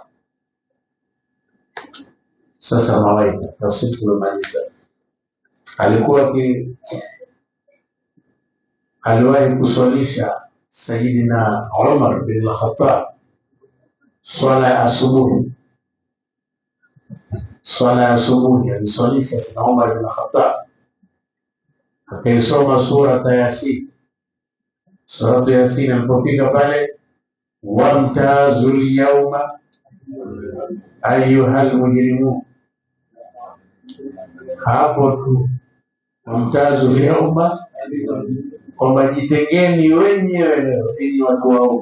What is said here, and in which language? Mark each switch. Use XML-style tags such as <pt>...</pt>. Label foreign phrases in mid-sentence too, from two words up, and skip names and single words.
<sw>Sasa mawaidha tafsiri tumemaliza. Aliwahi kuswalisha Sayyidina Umar bin al-Khattab swala ya asubuhi. Aliswalisha Sayyidina Umar bin al-Khattab, akaisoma surata Yasin. Suratu Yasin alipofika pale,</sw> <ar>وامتازوا اليوم أيها المجرمون,</ar> <sw>hapo tu</sw> <ar>وامتازوا اليوم,</ar> <sw>kwamba jitengeni wenyewe leo ili watu wao.</sw>